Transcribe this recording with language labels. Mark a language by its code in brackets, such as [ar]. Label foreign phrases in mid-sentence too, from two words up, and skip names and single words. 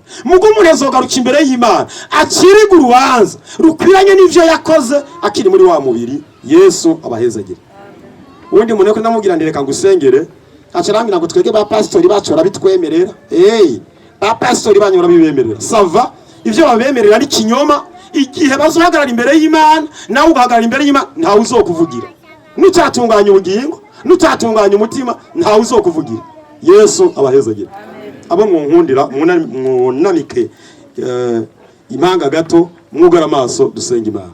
[rn] Mugo umuntu azogaruka imbere y'Imana, akiriga urubanza rukwiranye n'ivyo yakoze akiri muri wa mubiri. Yesu abahezagire. Ubundi umuntu ko ndamubwira ndireka ngusengere, acarambira ngo twege ba pastori bacu barabitwemerera. Ba pastori banyura bibemerera. Sava ivyo babemerera ari kinyoma. Igihe bazohagarara imbere y'Imana nawe ugahagarara imbere y'Imana ntawe uzokuvugira. Nutatunganya ubugingo, nutatunganya umutima ntawe uzokuvugira. Yesu abahezagire. Abo nkundira munamike impanga gato mwugara amaso dusenga Imana.